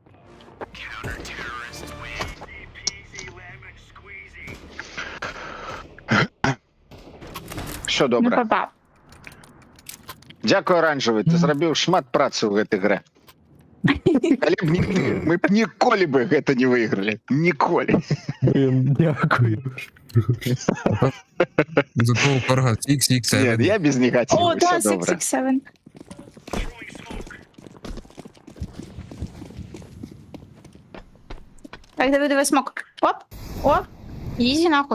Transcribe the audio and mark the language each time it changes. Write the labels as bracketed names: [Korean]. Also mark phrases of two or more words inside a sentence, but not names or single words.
[Ukrainian] тут, дурак. Все Не добре. попав. Дякую, оранжевий. [Belarusian] Ти зробив шмат праці в гэтай грі. Калі б не ти, ми б ніколі би гэта не выйгралі. Ніколі. [Ukrainian] Блін, дякую. Зато у Корга Ні, 6x7. я без негативу, О, да, все добре. 667. Так, диви смок. Оп, оп. Ізі нахуй.